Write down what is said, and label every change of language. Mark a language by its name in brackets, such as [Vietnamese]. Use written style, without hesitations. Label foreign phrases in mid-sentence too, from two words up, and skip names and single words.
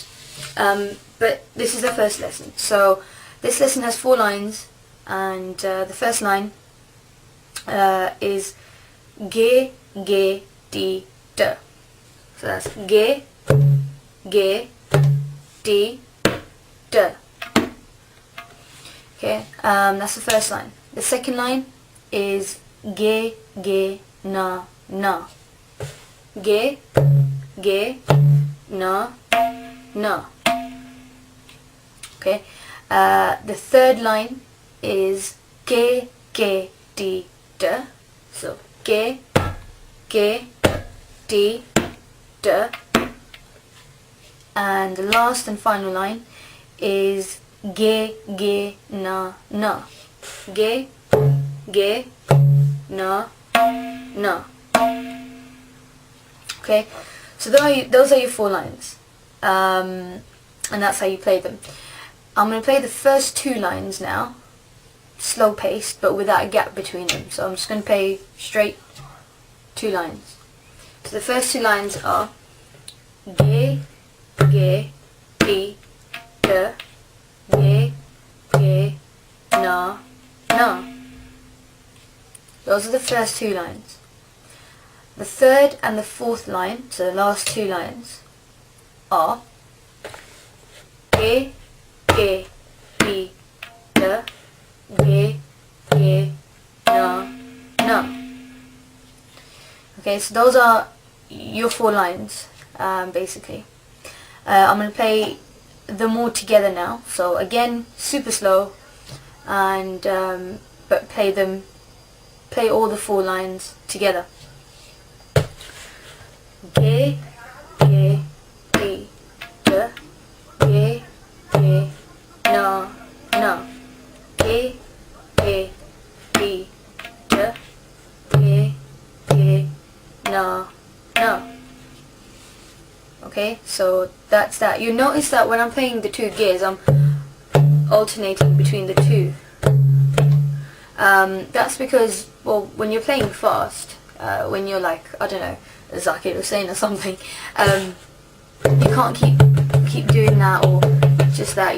[English] But this is the first lesson. So this lesson has 4 lines, and the first line is ge, ge, d, d. So that's ge, ge, d, d. Okay, that's the first line. The second line is ge, ge, na, na. Ge, ge, na, na. Okay, the third line is ge, ge, d, d. So ge, ge, d, d. And the last and final line is ge, ge, na, na. Ge, ge, na, na. Okay, so those are your 4 lines, and that's how you play them. I'm going to play the first 2 lines now, slow paced, but without a gap between them. So I'm just going to play straight 2 lines. So the first 2 lines are ge, ge, d, d, ge, ge, na, na. Those are the first 2 lines. The third and the fourth line, so the last 2 lines, are ge, ge, d, d, ge, ge, na, na. Okay, so those are your 4 lines, basically. I'm going to play them all together now. So again, super slow, and but play all the 4 lines together. Ge, ge, d, d, ge, ge, na, na. Ge, ge, d, d, ge, ge, na, na. Okay, so that's that. You notice that when I'm playing the 2 gears, I'm alternating between the 2. That's because, well, when you're playing fast, when you're like, I don't know, Zakir was saying or something, you can't keep doing that, or just that.